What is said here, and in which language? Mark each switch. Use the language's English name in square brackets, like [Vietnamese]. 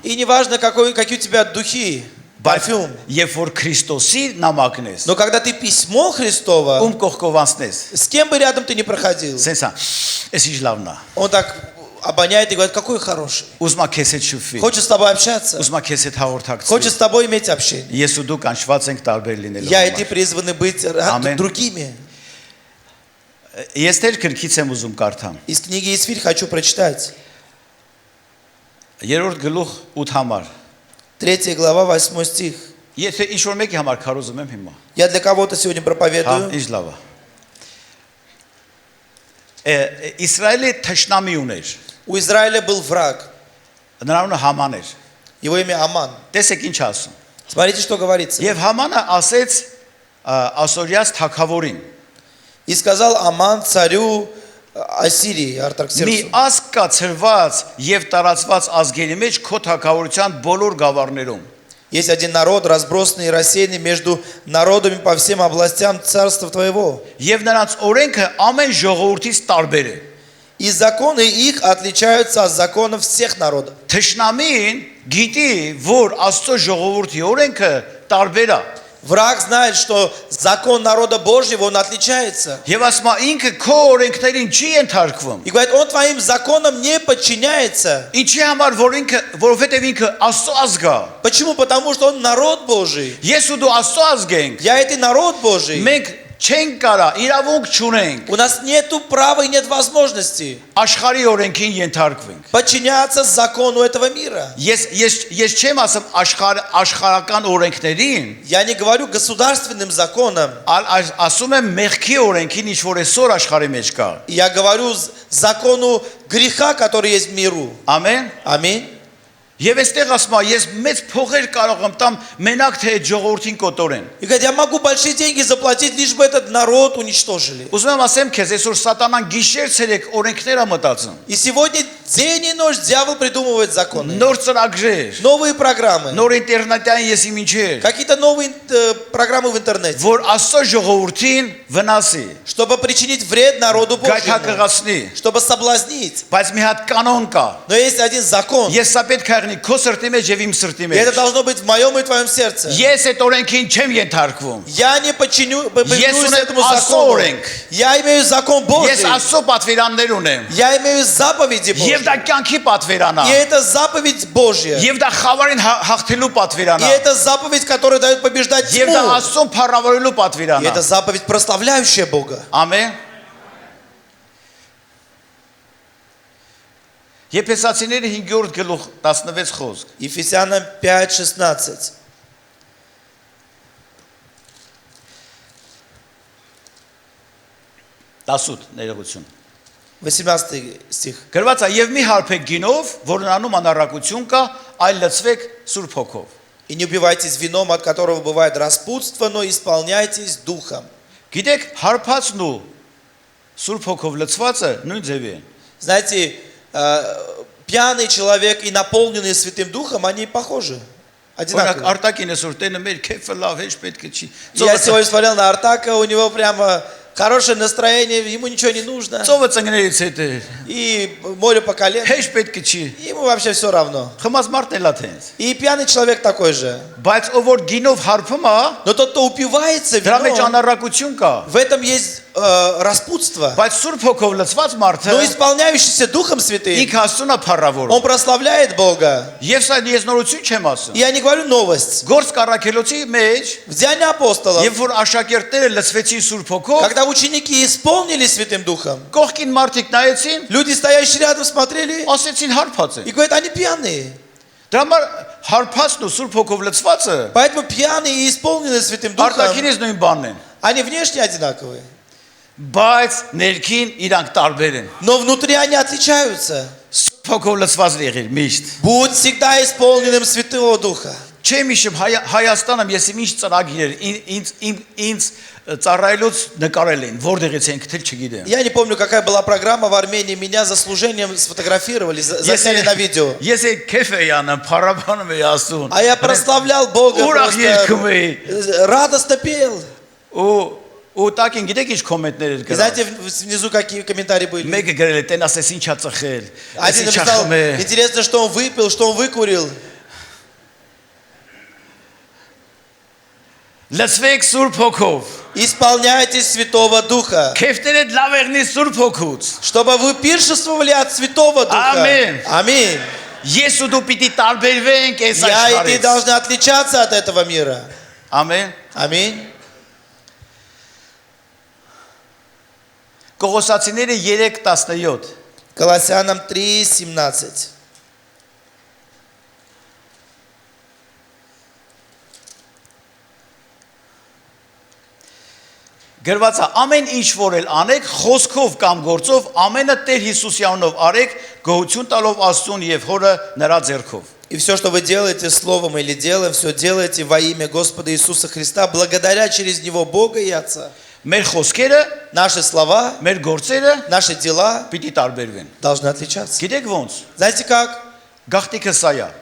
[Russian] И неважно, какие у тебя духи, парфюм. [Armenian] Երբ որ Քրիստոսի նամակն ես, [Russian] Но когда ты письмо Христово, [Armenian] ում կողքովանցնես, [Russian] с кем бы рядом ты не проходил, [Armenian] սենսա, էս ինչ լավն է։ [Russian] он так обоняет и говорит, какой хороший. [Armenian] Ուզում է քեզ հետ շփվի, [Russian] Хочет с тобой общаться, [Armenian] ուզում է քեզ հետ հաղորդակցվի։ [Russian] хочет с тобой иметь общение. [Armenian] Ես ու դու կանչված ենք տարբեր լինելու։ [Russian] Я и ты призваны быть Аминь. другими. [Armenian] Ես դեր քրքից եմ ուզում կարդամ։ [Russian] Из книги Исфирь хочу прочитать. [Armenian] 3-րդ գլուխ 8 համար։ [Russian] 3 глава, 8 стих. [Armenian] Եթե ինչ որ մեկի համար քարոզում եմ հիմա։ [Russian] Я для кого-то сегодня [Armenian] Հա, [Russian] проповедую. [Armenian] ինչ լավ է։ Իսրայելի թշնամի ուներ։ [Russian] У Израиля был враг. [Armenian] Նրա անունը Haman էր։ [Russian] Его имя Аман. [Armenian] Տեսեք ինչ ասում։ [Russian] Смотрите, что говорится. [Armenian] Եվ Համանը ասեց Ասորիաս թագավորին. [Russian] И сказал Аман царю Ассирии, [Armenian] Մի [Russian] Արտաքսերքսу. [Armenian] ազգ կա ծրված եւ տարածված ազգերի մեջ քո թագավորության բոլոր գավառներում։ [Russian] Есть один народ, разбросанный и рассеянный между народами по всем областям царства твоего. [Armenian] Եվ նրանց օրենքը ամեն ժողովրդից տարբեր է։ [Russian] И законы их отличаются от законов всех народов. [Armenian] Թշնամին գիտի, որ Աստծո ժողովրդի օրենքը տարբեր է։ [Russian] Враг знает, что закон народа Божьего, он отличается. [Armenian] Եվ ասում է ինքը քո օրենքներին չի ենթարկվում։ [Russian] И говорит, он твоим законам не подчиняется. [Armenian] Ինչի համար որովհետև ինքը Աստծո ազգ է։ [Russian] Почему? Потому что он народ Божий. [Armenian] Ես ու դու Աստծո ազգ ենք։ [Russian] Я это народ Божий. [Armenian] Մենք չենք կարա, իրավունք չունենք [Russian] У нас нету права и нет возможности [Armenian] աշխարհի օրենքին ենթարկվենք։ [Russian] подчиняться закону этого мира. [Armenian] Ես չեմ ասում աշխարհական օրենքներին, [Russian] Я не говорю государственным законам. [Armenian] ասում եմ մեղքի օրենքին, ինչ որ այսօր աշխարհի մեջ կա։ [Russian] Я говорю закону греха, который есть в миру. [Armenian] Ամեն։ [Russian] Аминь. [Armenian] Եվ այստեղ ասում եմ, ես մեծ փողեր կարող եմ տամ մենակ թե այդ ժողովրդին կոտորեն։ [Russian] И говорит, я могу большие деньги заплатить, лишь бы этот народ уничтожили. [Armenian] Ուզում եմ ասեմ քեզ, այսօր սատանան գիշեր ցերեկ օրենքներ է մտածում։ [Russian] И сегодня день и ночь дьявол придумывает законы. [Armenian] Նոր ծրագրեր, [Russian] Новые программы. [Armenian] նոր ինտերնետային եսի ինչեր, [Russian] Какие-то новые программы в интернете. [Armenian] որ Աստծո ժողովրդին վնասի, [Russian] Чтобы причинить вред народу Божьему. [Armenian] գայթակղացնի, [Russian] Чтобы соблазнить. [Armenian] բայց մի հատ կանոն կա։ [Russian] Но есть один закон. [Armenian] Ես սա պետք է եղնի քո սրտի մեջ եւ իմ սրտի [Russian] И это [Armenian] մեջ։ [Russian] должно быть в моем и твоем сердце. [Armenian] Ես այդ օրենքին չեմ ենթարկվում։ [Russian] Я не подчинюсь [Armenian] унем [Russian] этому [Armenian] Աստծո [Russian] закону. [Armenian] օրենք։ [Russian] Я имею закон [Armenian] Ես [Russian] Божий. [Armenian] Աստծո պատվիրաններ ունեմ։ [Russian] Я имею заповеди [Armenian] Եվ [Russian] Божьи. [Armenian] դա կյանքի պատվիրանա։ [Russian] И это заповедь Божья. [Armenian] Եվ դա խավարին հաղթելու [Russian] И [Armenian] պատվիրանա։ [Russian] это заповедь, которая дает побеждать [Armenian] Եվ դա [Russian] тьму. [Armenian] Աստծուն փառավորելու [Russian] И [Armenian] պատվիրանա։ [Russian] это заповедь, прославляющая Бога. [Armenian] Ամեն։ Եփեսացիների 5-րդ գլուխ 16 խոսք։ [Russian] Ефесянам 5:16. [Armenian] Դասուտ ներողություն։ [Russian] 18 стих. [Armenian] Գրված է եւ մի հարբեք գինով, որն անում անառակություն կա, այլ լցվեք Սուրբ Հոգով։ [Russian] И не убивайтесь вином, от которого бывает распутство, но исполняйтесь духом. [Armenian] Գիտեք, հարբածն ու Սուրբ Հոգով լցվածը նույն ձևի են։ [Russian] Знаете, пьяный человек и наполненный Святым Духом, они похожи. [Armenian] Օրինակ [Russian] Одинаковые. [Armenian] արտակին այսօր տենը մեր քեֆը լավ հեչ պետք է չի։ [Russian] Я сегодня смотрел на Артака, у него прямо хорошее настроение, ему ничего не нужно. [Armenian] Ծովը ծնկներից հետ է։ [Russian] И море по колено. [Armenian] Հեչ պետք է չի։ [Russian] Ему вообще все равно. [Armenian] Խմած մարդն էլ է տենց։ [Russian] И пьяный человек такой же. [Armenian] Բայց ով որ գինով հարբում է, [Russian] Но тот, кто упивается [Armenian] դրա մեջ [Russian] вином, [Armenian] անառակություն կա։ [Russian] в этом есть распутство. [Armenian] Բայց Սուրբ Հոգով լցված մարդը [Russian] Но исполняющийся Духом Святым, [Armenian] ինքը Աստծուն է փառավորում։ [Russian] он прославляет Бога. [Armenian] Եվ սա ես նորություն չեմ ասում։ [Russian] Я не говорю новость. [Armenian] Գործ կառաքելոցի մեջ, [Russian] В Деянии апостолов, [Armenian] երբ որ աշակերտները լցվեցին Սուրբ Հոգով, [Russian] когда ученики исполнились Святым Духом, [Armenian] կողքին մարդիկ նայեցին, [Russian] люди, стоящие рядом, смотрели [Armenian] ասեցին հարբած է։ [Russian] и говорят, они пьяные. [Armenian] Դրա համար հարբածն ու Սուրբ Հոգով լցվածը [Russian] Поэтому пьяные и исполненные Святым Духом, [Armenian] արտաքինից նույն բանն են, [Russian] они внешне одинаковые. [Armenian] բայց ներքին իրանք տարբեր են։ [Russian] Но внутри они отличаются. [Armenian] Սուրբ Հոգով լցված եղիր միշտ։ [Russian] Будь всегда исполненным Святого Духа. [Armenian] Չեմ հիշում Հայաստանում ես ինչ ծրագիրեր ինձ ծառայելուց նկարել են, որտեղից ենք թել չգիտեմ։ [Russian] Я не помню, какая была программа в Армении. Меня за служением сфотографировали, засняли на видео. [Armenian] Ես է քեֆ էի անում, փառաբանում էի Աստծուն։ [Russian] А я прославлял Бога, [Armenian] Ուրախ երգում [Russian] просто [Armenian] էի։ [Russian] радостно пел. [Armenian] Ու տակին гидեք ինչ կոմենտներ էր [Russian] И [Armenian] գրել։ [Russian] знаете, внизу какие комментарии были? [Armenian] Մեկը գրել է տեն ասես ինչա ծխել։ [Russian] Один [Armenian] Այսինչ [Russian] написал, [Armenian] ախմ է։ [Russian] интересно, что он выпил, что он выкурил. [Armenian] Լցվեք Սուրբ Հոգով։ [Russian] Исполняйтесь Святого Духа, [Armenian] Քեֆները լավ եղնի Սուրբ Հոգուց։ [Russian] чтобы вы пиршествовали от Святого Духа. Аминь. Аминь. [Armenian] Ես ու դու пիտի տարբերվենք այս [Russian] Я и ты [Armenian] աշխարհից։ [Russian] должны отличаться от этого мира. [Armenian] Ամեն։ [Russian] Аминь. [Armenian] Կողոսացիները 3:17։ [Russian] Колоссянам 3:17. [Armenian] Գրված է ամեն ինչ որ էլ անեք խոսքով կամ գործով ամենը Տեր Հիսուսի անունով արեք գոհություն տալով Աստծուն եւ Հորը նրա ձեռքով։ [Russian] И все, что вы делаете словом или делом, все делаете во имя Господа Иисуса Христа, благодаря через Него Бога и Отца. [Armenian] Մեր խոսքերը, [Russian] Наши слова, [Armenian] մեր գործերը [Russian] наши дела [Armenian] պիտի տարբերվեն։ [Russian] должны отличаться. [Armenian] Գիտեք ոնց։ [Russian] Знаете как? [Armenian] Գաղտիկը սա է։